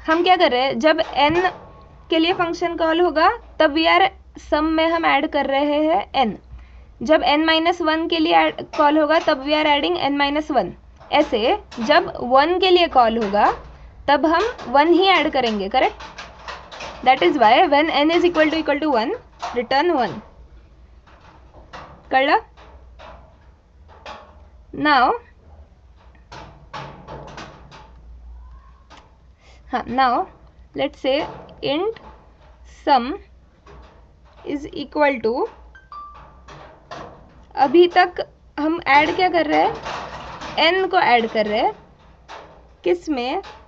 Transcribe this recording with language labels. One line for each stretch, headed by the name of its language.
Hindi: हम क्या कर रहे हैं, जब n के लिए फंक्शन कॉल होगा तब वी आर सम में हम ऐड कर रहे हैं n, जब n-1 के लिए कॉल होगा तब
English: we are adding n-1,
Hindi: ऐसे जब 1 के लिए कॉल होगा तब हम 1 ही ऐड करेंगे, correct?
English: that is why when n is equal to 1 return 1,
Marathi: कळलं?
Hindi: नाउ हाँ,
English: now let's say int sum is equal to,
Hindi: अभी तक हम ऐड क्या कर रहे हैं, n को ऐड कर रहे हैं, किस में?